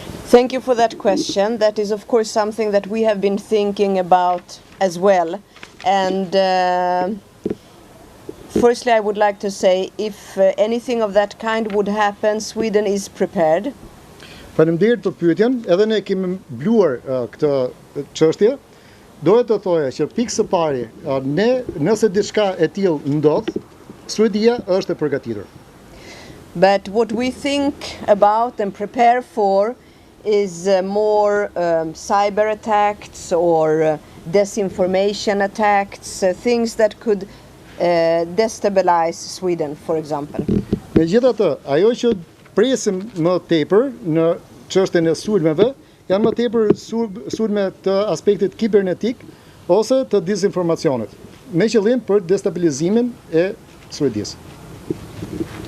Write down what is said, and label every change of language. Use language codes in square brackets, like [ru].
[en] Thank you for that question. That is, of course, something that we have been thinking about as well. And firstly, I would like to say, if anything of that kind would happen, Sweden is prepared. [sq] Faleminderit për pyetjen, edhe ne kemi mbluar këtë çështje. Doja të thoja që pikë së pari, nëse diçka e tillë ndodh, Suedia është e përgatitur. [en] But what we think about and prepare for is more cyber attacks or disinformation attacks, things that could destabilize Sweden, for example. [sq] Megjithatë, ajo që presim më tepër në çështjen e sulmeve janë më tepër sulme të aspektit kibernetik ose të dezinformacionit, me qëllim për destabilizimin e Suedisë.